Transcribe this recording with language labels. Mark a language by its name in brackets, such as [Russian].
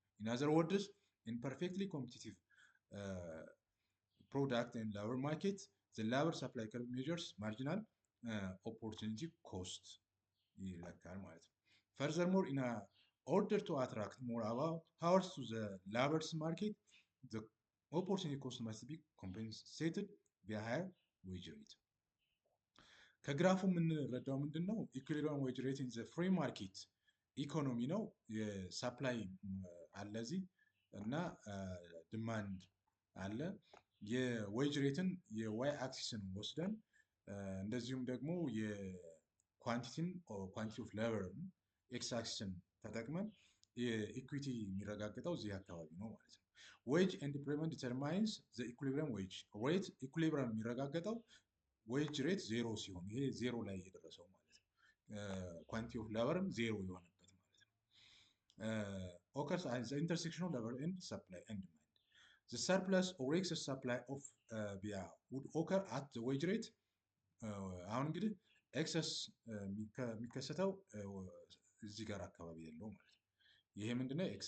[English] In other words, in perfectly competitive product and labor market, the labor supply curve measures marginal opportunity cost [Amharic] ይለካል ማለት ነው። [English] Furthermore, in order to attract more hours to the labor's market, the opportunity cost must be compensated via higher wage rate. [Amharic] ከግራፉ የምንረዳው ምንድን ነው? ኢኩሊብሪየም ዌጅ ሬት ኢን ዘ ፍሪ ማርኬት ኢኮኖሚ ነው። የሳፕላይ አለ እዚህ እና ዲማንድ አለ። የዌጅ ሬትን የዋይ አክሲስን ወስደን እንደዚሁም ደግሞ የኳንቲቲን ኳንቲቲ ኦፍ ሌበርን ኤክስ አክሲስን ተጠቅመን የኢኩዊቲ የሚረጋገጠው እዚህ አካባቢ ነው ማለት ነው። ዌጅ ኤንድ ኢምፕሎይመንት ዲተርማይንስ ዘ ኢኩሊብሪየም ዌጅ ሬት ኢኩሊብሪየም የሚረጋገጠው ዌጅ ሬት ዜሮ ሲሆን ይሄ ዜሮ ላይ የደረሰው ማለት ነው። ኳንቲቲ ኦፍ ሌበርም ዜሮ የሆነበት ማለት ነው። [English] occurs at the intersection of labor and supply and demand. The surplus or excess supply of would occur at the wage rate. [Amharic] አሁን እንግዲህ ኤክሰስ የሚከሰተው እዚህ ጋር አካባቢ ያለው ማለት ነው። ይሄ ምንድነው?